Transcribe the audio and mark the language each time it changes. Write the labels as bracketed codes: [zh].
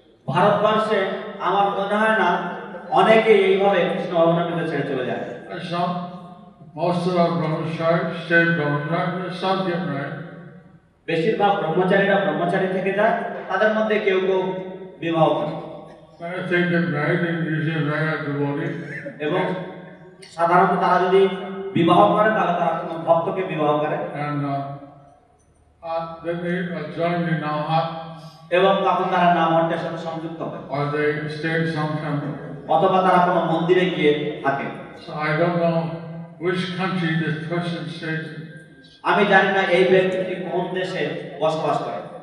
[bn] ভারতবর্ষে আমার মনে হয় না অনেকেই এইভাবে কৃষ্ণ ভগবানের ছেড়ে চলে যায়। [en] Some, most of our brahmacharis stay brahmachari, some get married. [bn] বেশিরভাগ ব্রহ্মচারীরা ব্রহ্মচারী থেকে যায়, তাদের মধ্যে কেউ কেউ বিবাহ করে [en] And if they get married, they usually marry a devotee. [bn] এবং সাধারণত তারা যদি বিবাহ করে তাহলে তারা কোনো ভক্তকে বিবাহ করে [en] And then they join the Nahat, [bn] এবং তখন তারা নামহট্টের সাথে সংযুক্ত হয় [en] or they stay in some temple. [bn] অথবা তারা কোনো মন্দিরে গিয়ে থাকে। [en] So I don't know which country this person stays in, [bn] আমি জানি না এই ব্যক্তিটি কোন দেশে বসবাস করে,